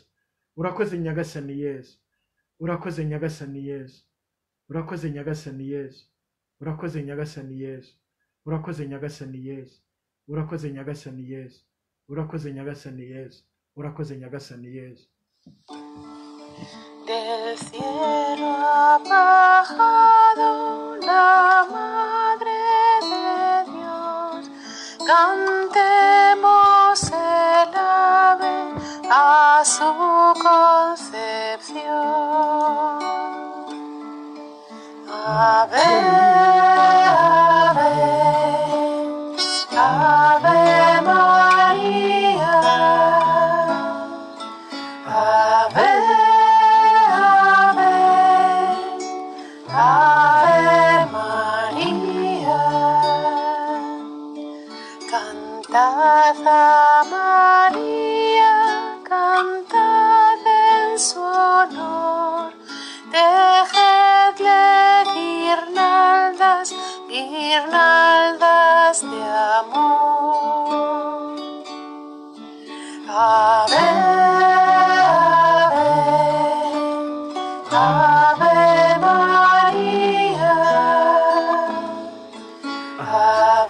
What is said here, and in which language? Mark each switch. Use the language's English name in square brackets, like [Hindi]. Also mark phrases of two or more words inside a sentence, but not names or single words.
[Kinyarwanda] Urakoze nyagasani Yezu. Urakoze nyagasani Yezu. Urakoze nyagasani Yezu. Urakoze nyagasani Yezu. Urakoze nyagasani Yezu. Urakoze nyagasani Yezu. Urakoze nyagasani Yezu. Urakoze nyagasani Yezu. [Spanish] Del cielo ha bajado la Madre de Dios, cantemos el ave a su concepción. Ave, ave, ave María. Ave, ave, ave María. Cantad a María, cantad en su honor. Tejadle guirnaldas, guirnaldas de amor. Ave, Ave María.